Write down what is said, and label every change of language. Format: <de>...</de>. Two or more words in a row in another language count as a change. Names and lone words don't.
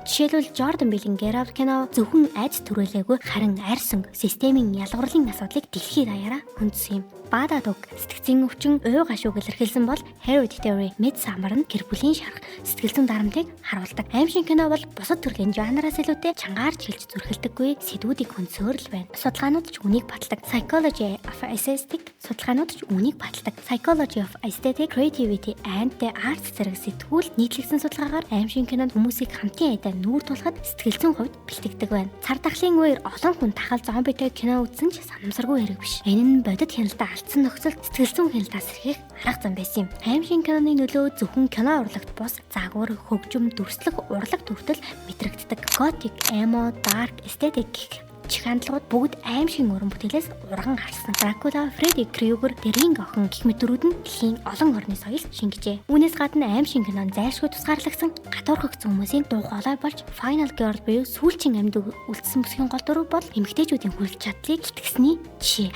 <mn>Жишээлбэл Jordan Peele-ийн Get Out кино зөвхөн айдс төрүүлээгүй харин арьсан системийн ялгуурлын асуудлыг дэлхийд даяараа хүндсэн юм. Баадад уг сэтгцийн өвчин уу гашууг илэрхийлсэн бол Hereditary, Midsommar нь гэр бүлийн шарх, сэтгэл зүйн дарамтыг харуулдаг. Аимшиг кино бол бусад төрлийн жанраас илүүтэй чангаарч хэлж зүрхэлдэггүй сэдвүүдийг хүнсөөр л байна. Судалгаанууд ч үнийг баталдаг. Psychology of Aesthetic судалгаанууд ч үнийг баталдаг. Psychology of Aesthetic, Creativity and the Arts зэрэг сэтгүүл нийтлэгсэн судалгаагаар аимшиг кинонд хүмүүсийг хамтын айдаа нүүр тулахад сэтгэл зүйн хувьд бэлтгэдэг байна. Цар тахлын үеэр олон хүн тахал зомбитой кино үзсэн ч санамсаргүй хэрэг биш. Энэ нь бодит хяналтаа алдсан нөхцөлд сэтгэл зүйн хяналтаас сэрхийх арга зам байсан юм. Аимшиг киноны нөлөө зөвхөн кино урлагт бус загвар, хөгжим, дүрслэх, урлаг төвтөл мэдрэгддэг.</mn> <en>Gothic, emo, dark, aesthetic</en> <mn>гэх хандлагууд бүгд аимшиг уран бүтээлээс урган харсан. Dracula, Freddy Krueger, The Ring охин гэх мэтэрүүд нь дэлхийн олон орны соёл шингэжээ. Үүнээс гадна аимшиг кинонд зайлшгүй тусгаарлагдсан гадуурхагдсан хүмүүсийн дуу хоолой болж</mn> <en>Final Girl</en> <mn>буюу сүүлчийн амьд үлдсэн бүсгийн гол дүр бол эмэгтэйчүүдийн хүлж чадлыг итгэсний жишээ.</mn>